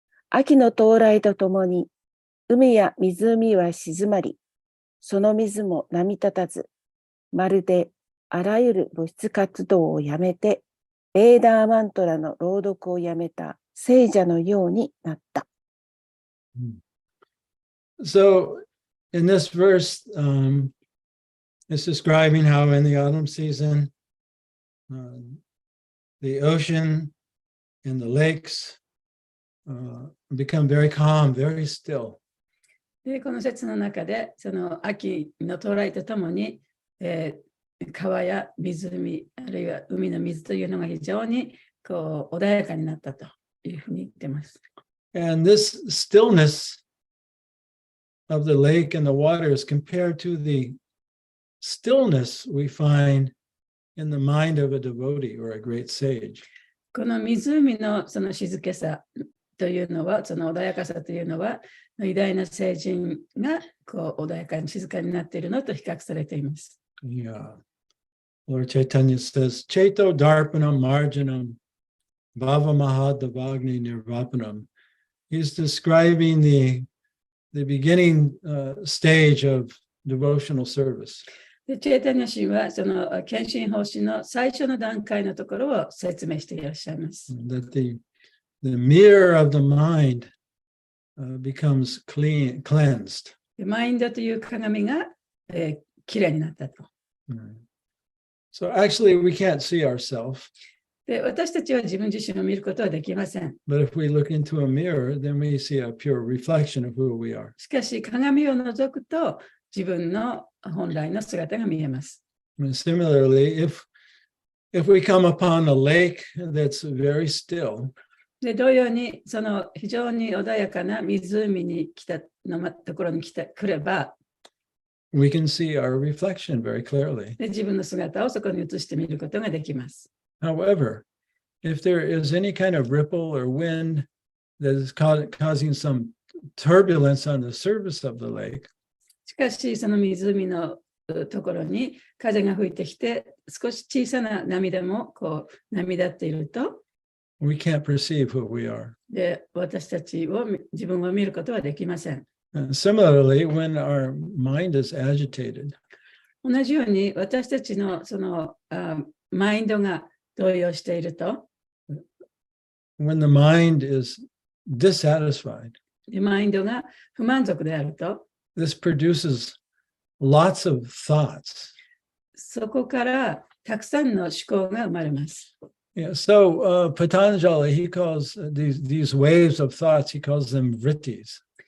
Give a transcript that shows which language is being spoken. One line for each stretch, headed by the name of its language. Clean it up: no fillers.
Japanese: 秋の到来とともに、海や湖は静まり、その水も波立たず、まるであらゆる物質活動をやめて、ベーダーマントラの朗読をやめた聖者のようになった。
English: So, in this verse, it's describing how in the autumn season, the ocean and the lakes become very calm, very still.
Japanese: でこの説の中で、その秋の到来とともに、川や湖、あるいは海の水というのが非常にこう穏やかになったというふうに言ってます。
English: And this stillness of the lake and the water is compared to the stillness we find in the mind of a devotee or a great sage.
Japanese: この湖のその静けさというのは、その穏やかさというのは、偉大な聖人がこう穏やかに静かになっているのと比較されています。
English: Yeah. Lord Chaitanya says,
Sanskrit: Chaito Darpanam Marjanam Bhava Mahadavagni Nirvapanam.
English: He's describing the beginning stage of devotional service.
Japanese: でチェイタニャ氏はその献身奉仕の最初の段階のところを説明していらっしゃいます。
English: That the mirror of the mind becomes cleansed.
Japanese: でマインドという鏡が、きれいになったと。
English: So actually we can't see ourselves.
Japanese: で私たちは自分自身を見ることはできません。
English: But if we look into a mirror, then we see a pure reflection of who we are.
Japanese: しかし鏡を覗くと自分の本来の姿が見えます。
English: Similarly, if we come upon a lake that's very still,
Japanese: で同様にその非常に穏やかな湖に来たのところに来れば、
English: we can see our reflection very clearly.
Japanese: で自分の姿をそこに映してみることができます。
English: However, if there is any kind of ripple or wind that is causing some turbulence on the surface of the lake,
Japanese: しかし、その湖のところに風が吹いてきて、少し小さな波でもこう波立っていると、
English: we can't perceive who we are.
Japanese: で私たちを自分を見ることはできません。
English: And similarly, when our mind is agitated,
Japanese: 同じように私たちのそのマインドが動揺していると、
English: when the mind is dissatisfied,
Japanese: マインドが不満足であると、
English: this produces lots of thoughts.
Japanese: そこからたくさんの思考が生まれます。
English: Yeah, so Patanjali, he calls these waves of thoughts, he calls them vrittis.